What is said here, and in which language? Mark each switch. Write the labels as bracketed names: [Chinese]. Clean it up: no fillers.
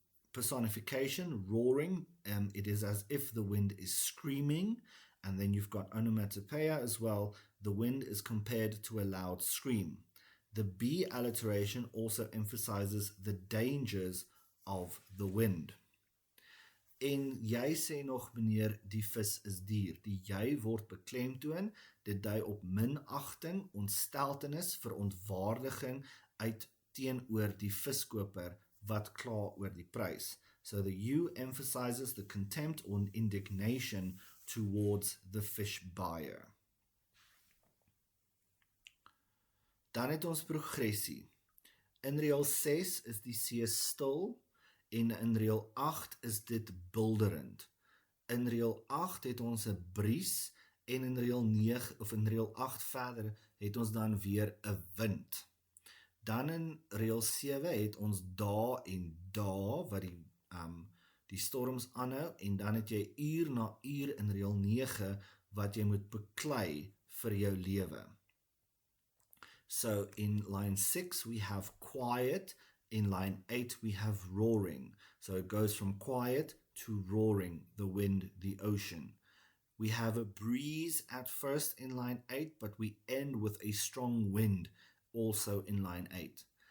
[English] Personification, roaring, it is as if the wind is screaming, and then you've got onomatopoeia as well. The wind is compared to a loud scream. The B alliteration also emphasizes the dangers of the wind. [Afrikaans] En jy sê nog, meneer, die vis is duur. Die jy word beklemtoon, dit dui op minagting, ontsteltenis, verontwaardiging uit teenoor die viskoper wat kla oor die prys. [English] So the you emphasizes the contempt or indignation towards the fish buyer. [Afrikaans] Dan het ons progressie. In reël 6 is die see stil en in reël 8 is dit bulderend. In reël 8 het ons 'n bries en in reël 9 of in reël 8 verder het ons dan weer 'n wind. Dan in reël 7 het ons dae en dae wat die storms aanhou, en dan het jy uur na uur in reël 9 wat jy moet beklei vir jou lewe. [English] So in line 6 we have quiet, in line 8 we have roaring. So it goes from quiet to roaring, the wind, the ocean. We have a breeze at first in line 8, but we end with a strong wind also in line 8.